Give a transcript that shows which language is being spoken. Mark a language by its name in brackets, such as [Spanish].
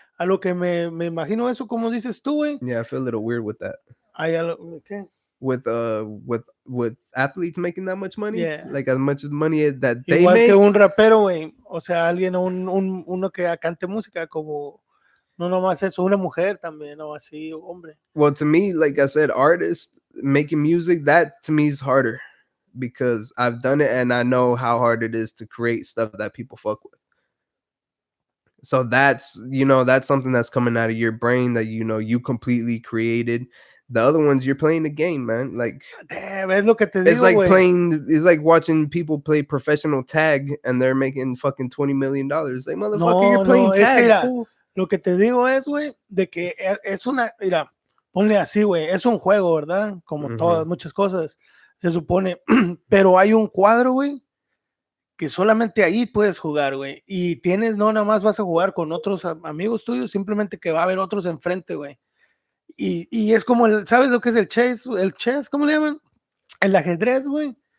[Spanish] A lo que me imagino eso, como dices tú, güey. [English] Yeah, I feel a little weird with that. [Spanish] ¿Qué? [English] With athletes making that much money, Yeah. like as much money that they [Spanish] Igual [English] make. [Spanish] que un rapero, güey. O sea, alguien, uno que cante música como, no nomás eso, una mujer también, o así, hombre. [English] Well, to me, like I said, artists making music, that to me is harder because I've done it and I know how hard it is to create stuff that people fuck with. So that's something that's coming out of your brain that you completely created. The other ones, you're playing the game, man. Like [Spanish] ¿Ves lo que te digo, [English] it's like [Spanish] güey? [English] it's like watching people play professional tag and they're making fucking $20 million. Like, motherfucker, you're playing tag. [Spanish] Es que mira, lo que te digo es, güey, de que es una, mira, ponle así, güey, es un juego, ¿verdad? Como todas, muchas cosas, se supone, pero hay un cuadro, güey, que solamente ahí puedes jugar, güey, y no nada más vas a jugar con otros amigos tuyos, simplemente que va a haber otros enfrente, güey, y es como, ¿sabes lo que es el chess? ¿Cómo le llaman? El ajedrez, güey.